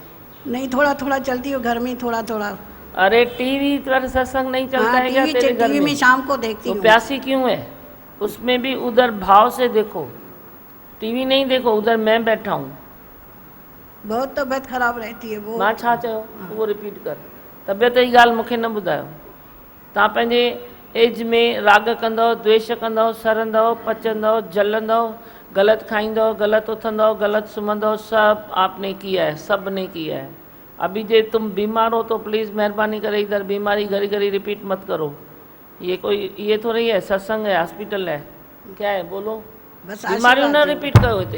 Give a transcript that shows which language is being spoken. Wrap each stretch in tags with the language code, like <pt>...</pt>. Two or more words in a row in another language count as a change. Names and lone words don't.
<hi>नहीं थोड़ा थोड़ा चलती हूँ घर में, थोड़ा थोड़ा। अरे टीवी पर सत्संग नहीं चलता हाँ, है क्या तेरे घर टीवी में? में शाम को देखती तो हूँ। प्यासी क्यों है? उसमें भी उधर भाव से देखो, टीवी नहीं देखो, उधर मैं बैठा हूँ। बहुत तबीयत खराब रहती है वो।</hi> <sd>मां छा चयो वो रिपीट कर। तबियत जी ॻाल्हि मूंखे न ॿुधायो। तव्हां पंहिंजे एज में राग कंदव, द्वेष कंदव, सरंदव, पचंदव, जलंदव, गलत खाईंदव, गलत उथंदव, गलत सुम्हंदव,</sd> <hi>सब आपने किया है, सब ने किया है। अभी जे तुम बीमार हो तो प्लीज़ मेहरबानी करे इधर बीमारी घड़ी घड़ी रिपीट मत करो। ये थोड़ी है सत्संग है, हॉस्पिटल है, क्या है बोलो। बस बीमारियों न रिपीट करो इतने।</hi>